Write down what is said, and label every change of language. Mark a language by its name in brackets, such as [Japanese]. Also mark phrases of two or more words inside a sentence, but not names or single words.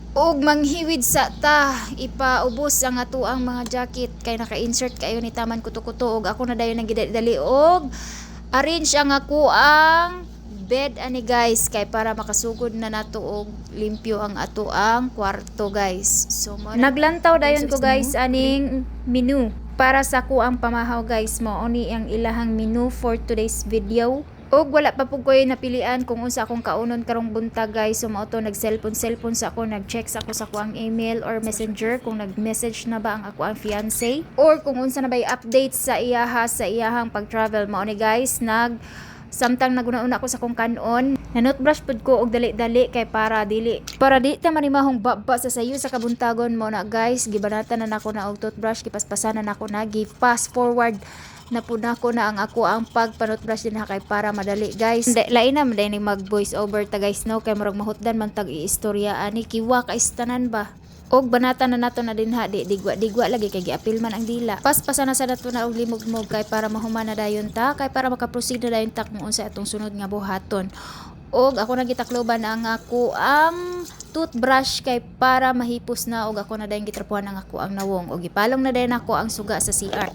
[Cebuano] Og manghiwid sa ta, ipaubos ang ato ang mga jacket kay naka-insert kayo ni taman kuto-kuto og ako na dayon nagidali og arrange ang ako ang bed ani guys kay para makasugod na nato og limpyo ang ato ang kwarto guys. So naglantaw dayon ko guys aning menu para sa ko ang pamahaw guys, mao ni ang ilahang menu [English] for today's video. [Cebuano] Og wala pa pug koy napilian kung unsa akong kaunon karong buntag guys. So mao to nag-cellphone sa ako, nag-check sa ako sa kuang email or messenger kung nag-message na ba ang ako ang fiance or kung unsa na bay update sa iyahang pag-travel. Mao ni guys, samtang naguna-una ko sa kong kanon, nanotbrush pud ko og dali-dali kay para di ta manimahong baba sa sayo sa kabuntagon mo na guys. Gibanatan na nako na og toothbrush, gipaspasan na nako na, gi-fast forward na po na ko na ang ako ang pagpanotbrush din kay para madali guys. Lain na maday ni mag voice over ta guys no kay murag mahutdan man tag iistorya ani kiwa ka istanan ba. Og banatan na nato na din ha, digwa lagi kay giapil man ang dila. Paspasan na sa nato na og limog-mog kay para mahuman na dayon ta, kay para makaproceed na dayon ta kung unsa atong sunod nga buhaton. Og ako nagitakloban ang ako ang toothbrush kay para mahipos na og ako na dayon gitrapuhan ang ako ang nawong og gipalong na dayon ako ang suga sa CR.